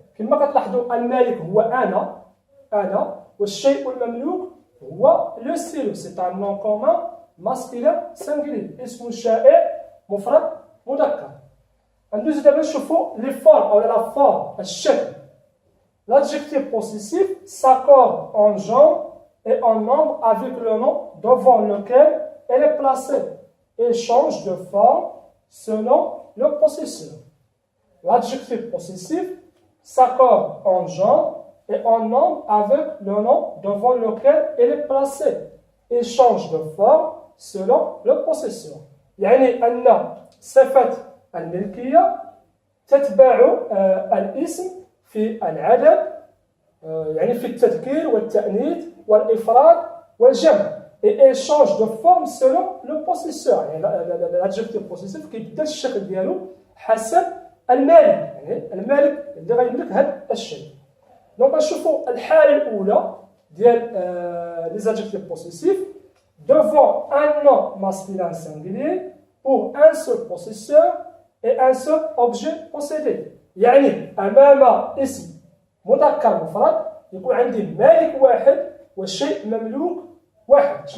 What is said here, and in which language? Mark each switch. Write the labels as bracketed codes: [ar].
[ar] كما كتلاحظوا المالك هو انا والشيء المملوك هو لو ستيلو. سي ان نون كومون ماسكيلين سانغولير، اسم شائع مفرد مذكر. ندوزو دابا نشوفوا لي فورم او لا فورم، الشكل. [fr] L'adjectif possessif s'accorde en genre et en nombre avec le nom devant lequel elle est placée. Il change de forme selon le possesseur. L'adjectif possessif s'accorde en genre et en nombre avec le nom devant lequel il est placé. Il change de forme selon le possesseur. [ar] يعني أن صفة الملكية تتبع الاسم في العدد، يعني في التذكير والتأنيث والإفراد والجمع. [fr] Et elle change de forme selon le possesseur. [ar] يعني l'adjectif possessif كيبدل الشكل ديالو حسب المالك، يعني المالك اللي غيملك هذا الشيء. دونك نشوفوا الحالة الأولى ديال [fr] les adjectifs possessifs devant un nom masculin singulier pour un seul possesseur et un seul objet possédé. [ar] يعني أمام اسم مذكر مفرد يكون عندي مالك واحد والشيء مملوك واحد.